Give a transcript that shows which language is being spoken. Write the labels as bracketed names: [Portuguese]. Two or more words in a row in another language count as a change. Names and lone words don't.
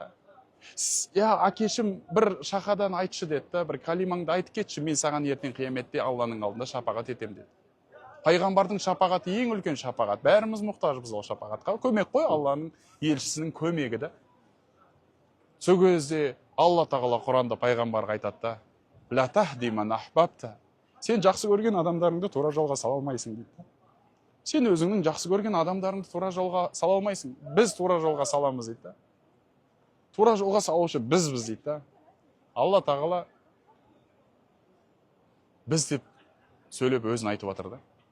[Kazakh] Я әкешім бір шахадан айтшы деді, бір калимаңды айтып кетші, мен саған ертең қияметте Алланың алдында шапағат етем деді. Пайғамбардың шапағаты ең үлкен шапағат. Бәріміз мұқтажбыз ол шапағатқа. Көмек қой, Алланың елшісінің көмегі де. Сол кезде Алла тағала Құранда пайғамбарға айтады: [Arabic] "لا تهدي من أحببت". [Kazakh] Сен жақсы көрген адамдарыңды тура жолға сала алмайсың дейді. Сен өзіңнің жақсы көрген адамдарыңды тура жолға сала алмайсың. Біз тура жолға саламыз дейді. Тура жолға салушы бізбіз дейді. Алла тағала біз деп сөйлеп өзін айтып жатыр да.